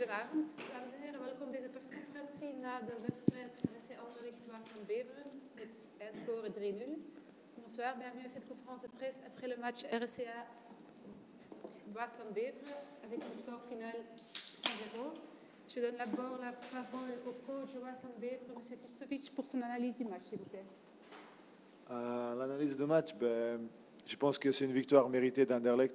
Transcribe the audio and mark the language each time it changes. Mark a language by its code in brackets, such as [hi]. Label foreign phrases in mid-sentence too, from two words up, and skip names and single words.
[nl] Goedenavond, dames en heren. Welkom deze persconferentie na de wedstrijd RC Anderlecht-Waasland-Beveren met eindscore 3-0. [fr] Bonsoir, bienvenue à cette conférence de presse après le match RCA Waasland-Beveren avec un score final 3-0. Je donne d'abord la parole au coach de Waasland-Beveren, M. Kustovic, pour son analyse du match, s'il vous plaît. L'analyse de match, je pense que c'est une victoire méritée d'Anderlecht.